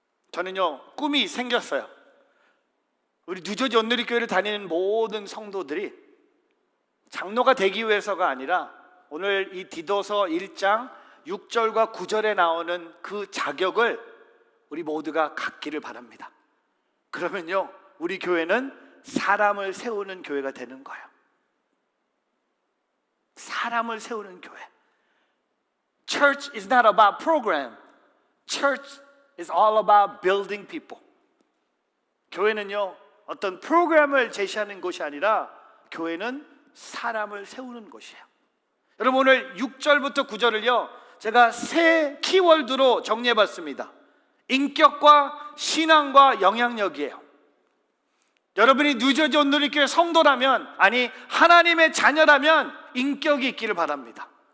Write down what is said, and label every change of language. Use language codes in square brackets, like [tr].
[ko] 저는요 꿈이 생겼어요. 우리 뉴저지 온누리교회를 다니는 모든 성도들이 장로가 되기 위해서가 아니라 오늘 이 디도서 1장 6절과 9절에 나오는 그 자격을 우리 모두가 갖기를 바랍니다. 그러면요 우리 교회는 사람을 세우는 교회가 되는 거예요. 사람을 세우는 교회. [en] Church is not about program. Church is all about building people. [ko] 교회는요 어떤 프로그램을 제시하는 것이 아니라 교회는 사람을 세우는 것이에요. 여러분 오늘 6절부터 9절을요 제가 세 키워드로 정리해봤습니다. 인격과 신앙과 영향력이에요. 여러분이 뉴저지 온누리교회 성도라면, 아니 하나님의 자녀라면 인격이 있기를 바랍니다.